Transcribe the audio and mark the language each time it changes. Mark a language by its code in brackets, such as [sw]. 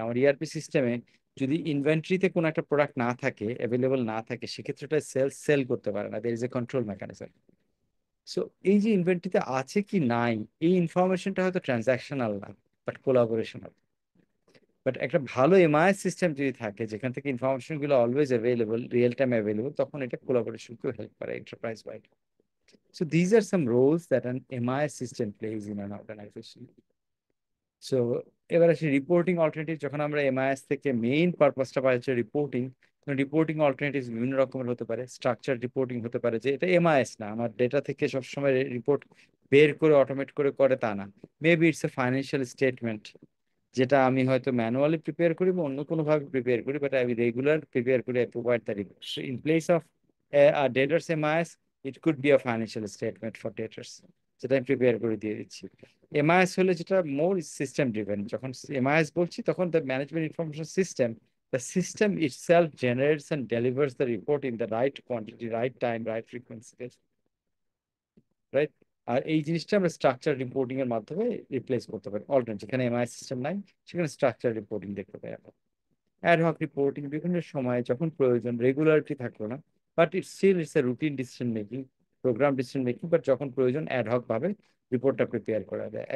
[bn] আমার ইআরপি সিস্টেমে যদি ইনভেন্টরিতে কোনো একটা প্রোডাক্ট না থাকে, অ্যাভেলেবল না থাকে, সেক্ষেত্রে ওটা সেল করতে পারে না, [en] There is a control mechanism. [bn] So এই যে ইনভেন্টরিতে আছে কি নাই, এই ইনফরমেশনটা হয়তো ট্রানজাকশনাল না, বাট কোলাবোরেশনাল। বাট একটা ভালো এমআইএস সিস্টেম যদি থাকে, যেখান থেকে ইনফরমেশন গুলো always available, real time available, তখন এটা কোলাবোরেশনকেও হেল্প করে enterprise wide. [en] So these are some roles that an MIS system plays in an organization. [bn] So এবার আসি রিপোর্টিং অল্টারনেটিভ। যখন আমরা এমআইএস থেকে মেইন পারপাসটা পাই হচ্ছে রিপোর্টিং, রিপোর্টিং অল্টারনেটিভ বিভিন্ন রকমের হতে পারে। স্ট্রাকচার রিপোর্টিং হতে পারে, যে এটা এমআইএস না, আমার ডেটা থেকে সবসময় রিপোর্ট বের করে অটোমেট করে তা না। [en] maybe it's a financial statement, [bn] যেটা আমি হয়তো ম্যানুয়ালি প্রিপেয়ার করি বা অন্য কোনোভাবে প্রিপেয়ার করি, বাট আমি রেগুলার প্রিপেয়ার করি, [en] I provide the report. So in place of debtors MIS, it could be a financial statement for debtors, [bn] যেটা আমি প্রিপেয়ার করে দিয়ে দিচ্ছি। এমআইএস হলে যেটা মোর সিস্টেম ড্রিভেন, যখন এমআইএস বলছি তখন [en] The management information system, the system itself generates and delivers the report in the right quantity, right time, right frequency, right? [bn] আর এই জিনিসটা আমরা স্ট্রাকচার রিপোর্টিং এর মাধ্যমে রিপ্লেস করতে পারি। অল্টারনেট, যেখানে এমআই সিস্টেম নাই, সেখানে স্ট্রাকচার রিপোর্টিং দেখতে পাই আমরা। অ্যাডহক রিপোর্টিং বিভিন্ন সময় যখন প্রয়োজন, রেগুলারিটি থাকলো না, [en] but it's a routine decision making, [bn] programme decision making, but যখন প্রয়োজন অ্যাডহক ভাবে রিপোর্টটা প্রিপেয়ার করা যায়।